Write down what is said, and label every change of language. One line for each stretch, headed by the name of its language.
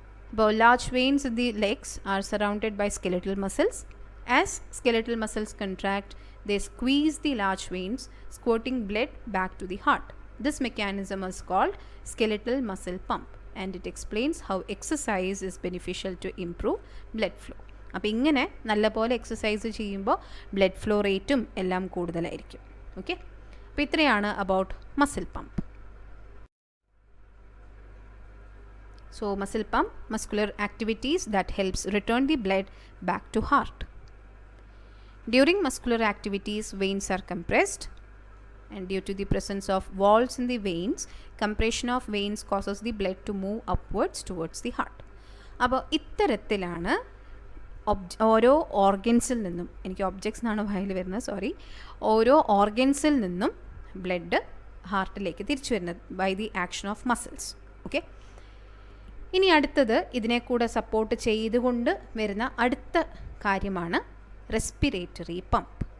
English: അപ്പോൾ large veins in the legs are surrounded by skeletal muscles. As skeletal muscles contract, they squeeze the large veins, squirting blood back to the heart. This mechanism is called skeletal muscle pump, and it explains how exercise is beneficial to improve blood flow.
Malayalam: അപ്പോൾ ഇങ്ങനെ നല്ലപോലെ exercise ചെയ്യുമ്പോൾ blood flow റേറ്റും എല്ലാം കൂടുതലായിരിക്കും. Okay, അപ്പോൾ ഇത്രയാണ് about muscle pump.
English: So muscle pump, muscular activities that helps return the blood back to heart. During muscular activities, veins are compressed, and due to the presence of valves in the veins, compression of veins causes the blood to move upwards towards the heart.
Malayalam: അപ്പോൾ ഇത്തരത്തിലാണ് ഓരോ ഓർഗൻസിൽ നിന്നും, എനിക്ക് objects എന്നാണ് വായിൽ വരുന്നത്, sorry, ഓരോ ഓർഗൻസിൽ നിന്നും ബ്ലഡ് ഹാർട്ടിലേക്ക് തിരിച്ചു വരുന്നത്
English: By the action of muscles.
Malayalam: Okay, ഇനി അടുത്തത് ഇതിനെ കൂടെ സപ്പോർട്ട് ചെയ്തുകൊണ്ട് വരുന്ന അടുത്ത കാര്യമാണ് റെസ്പിറേറ്ററി പമ്പ്.